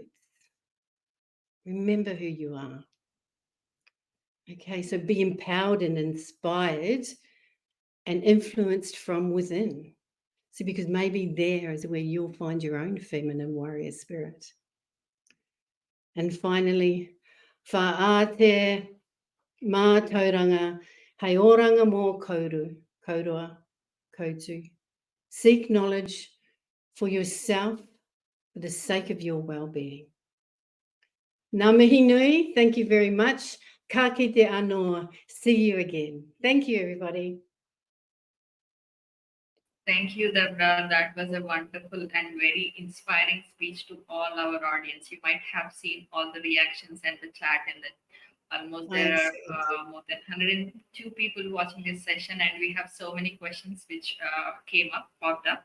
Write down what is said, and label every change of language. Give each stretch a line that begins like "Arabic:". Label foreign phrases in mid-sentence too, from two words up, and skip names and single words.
English: Remember who you are. Okay, so be empowered and inspired and influenced from within. So because maybe there is where you'll find your own feminine warrior spirit. And finally,
Māori: whaate mā tauranga, hei oranga mō kaurua, koutu.
English: Seek knowledge for yourself for the sake of your well-being.
Māori: Ngā mihi nui,
English: thank you very much.
Māori: Ka kite anō.
English: See you again. Thank you, everybody. Thank you, Deborah. That was a wonderful and very inspiring speech to all our audience. You might have seen all the reactions and the chat, and almost there are more than 102 people watching this session, and we have so many questions which popped up.